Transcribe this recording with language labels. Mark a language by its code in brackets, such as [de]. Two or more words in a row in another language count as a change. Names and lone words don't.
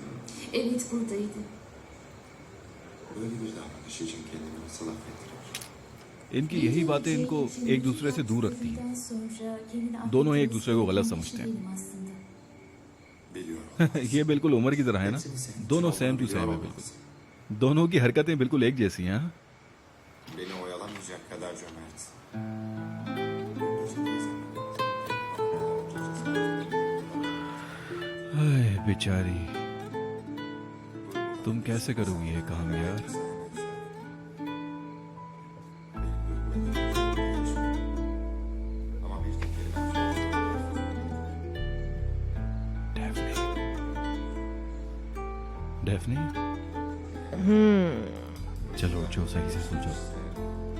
[tr] Evet buradaydı. Böyle bir davranış için kendini nasıl affettirir? [hi] इनकी यही बातें इनको एक दूसरे से दूर रखती हैं। दोनों एक दूसरे को गलत समझते हैं। ये बिल्कुल उमर की तरह है ना, दोनों [en] same to same [hi] है बिल्कुल। दोनों की हरकतें बिल्कुल एक जैसी हैं। हाँ? [tr] Beni oyalamayacak kadar cömert. [hi] हाय बेचारी, तुम कैसे करोगी ये काम यार? डेफनी, चलो उठो, सही से सो जाओ।